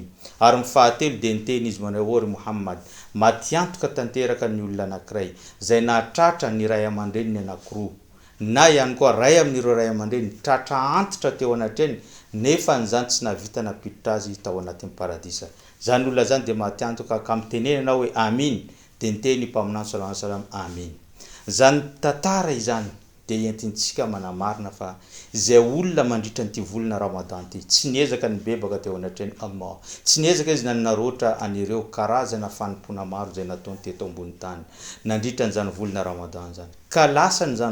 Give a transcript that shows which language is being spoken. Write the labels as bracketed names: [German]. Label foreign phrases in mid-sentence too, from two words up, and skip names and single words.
[Malagasy] Ary ny fahatelo dia niteny izy manao ory Muhammad, matiantoka tanteraka ny olona anankiray zay nahatratra ny ray aman-dreniny anankiroa na ihany koa ray amin'ireo ray aman-dreny tratra antitra teo anatreny nefa n'izany tsy navita napiditra azy tao anatin'ny paradisa. Zany olona zany dia matiantoka ka mitenenana hoe amin, dia niteny mpaminany [Arabic] صلى الله عليه وسلم [Malagasy] amin. Zany tantara izany dia entintsika manamarina fa izay olona mandritra n'ity volana Ramadan ty tsy niezaka ny bebaka teo anatreny Allah, tsy niezaka izy nanaroatra anireo karazana fanompona maro zay nataony teto ambony tany nandritra n'izany volana Ramadan zany, ka lasa n'izany